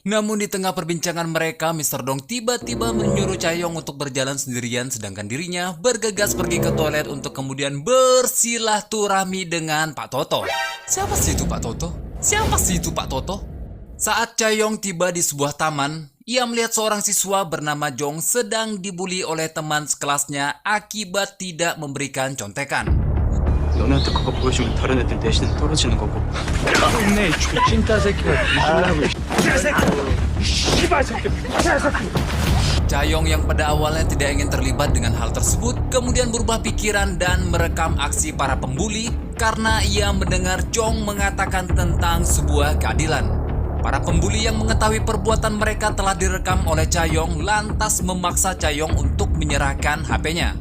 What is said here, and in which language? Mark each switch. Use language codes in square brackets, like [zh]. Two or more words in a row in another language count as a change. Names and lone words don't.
[id] Namun di tengah perbincangan mereka, Mr. Dong tiba-tiba menyuruh Chae-young untuk berjalan sendirian sedangkan dirinya bergegas pergi ke toilet untuk kemudian bersilaturahmi dengan Pak Toto. Siapa sih itu Pak Toto? Siapa sih itu Pak Toto? Saat Chae-young tiba di sebuah taman, ia melihat seorang siswa bernama Jong sedang dibuli oleh teman sekelasnya akibat tidak memberikan contekan. [ko] 너네한테 그거 보여주면 다른 애들 내신은 떨어지는 거고. 동네 쥐찐따 새끼가 무슨 [id] Chae-young yang pada awalnya tidak ingin terlibat dengan hal tersebut kemudian berubah pikiran dan merekam aksi para pembuli karena ia mendengar Jong mengatakan tentang sebuah keadilan. Para pembuli yang mengetahui perbuatan mereka telah direkam oleh Chae-young lantas memaksa Chae-young untuk menyerahkan HP-nya.